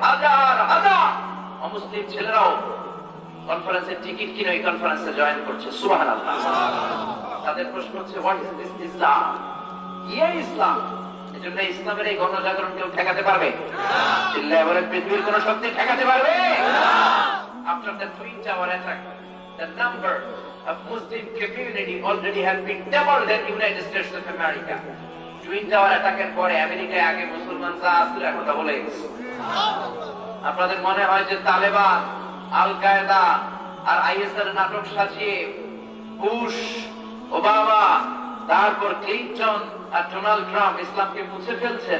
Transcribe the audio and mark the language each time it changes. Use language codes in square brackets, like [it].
[bn] হাজার হাজার অমুসলিম ছেলেরাও কনফারেন্সের টিকিট কিনে এই কনফারেন্সে জয়েন করছে। সুবহানাল্লাহ। তাদের প্রশ্ন হচ্ছে, [en] What is this Islam? [bn] কি ইসলাম? এজন্য ইসলামের এই গণজাগরণ কেউ ঠেকাতে পারবে না। চিল্লায় বলেন, পৃথিবীর কোন শক্তি ঠেকাতে পারবে না। [en] After the Twin Tower attack, the number of Muslim community already has been doubled in United States of America. [bn] Twin tower অ্যাটাকের পরে আমেরিকায় আগে মুসলমান যা আসছিল এখন ডবল হয়ে গেছে। আপনাদের মনে হয় যে তালেবান, আল কায়েদা আর আইএস এর নাটক সাজিয়ে বুশ, ওবামা, তারপর ক্লিনটন আর ডোনাল্ড ট্রাম্প ইসলামকে মুছে ফেলছে?